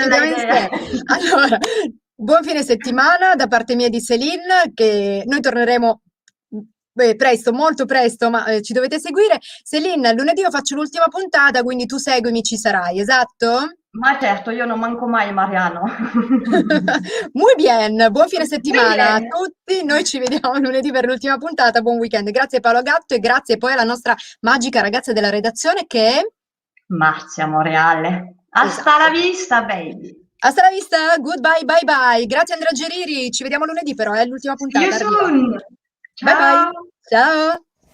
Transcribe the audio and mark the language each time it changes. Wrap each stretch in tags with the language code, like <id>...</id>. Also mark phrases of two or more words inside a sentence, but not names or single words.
<it>bella idea. Allora, buon fine settimana da parte mia di Céline, che noi torneremo presto, molto presto, ma ci dovete seguire. Céline, lunedì io faccio l'ultima puntata, quindi tu seguimi, ci sarai, esatto? Ma certo, io non manco mai, Mariano.</it> <es>Muy bien,</es> <it>buon fine settimana a tutti, noi ci vediamo lunedì per l'ultima puntata, buon weekend. Grazie Paolo Gatto e grazie poi alla nostra magica ragazza della redazione che è Marzia Moreale.</it> <es>Hasta la vista, baby. Hasta la vista,</es> <en>goodbye, bye bye.</en> <it>Grazie Andrea Geriri, ci vediamo lunedì però, è l'ultima puntata.</it> <en>See you soon. Bye bye.</en> <it>Ciao.</it>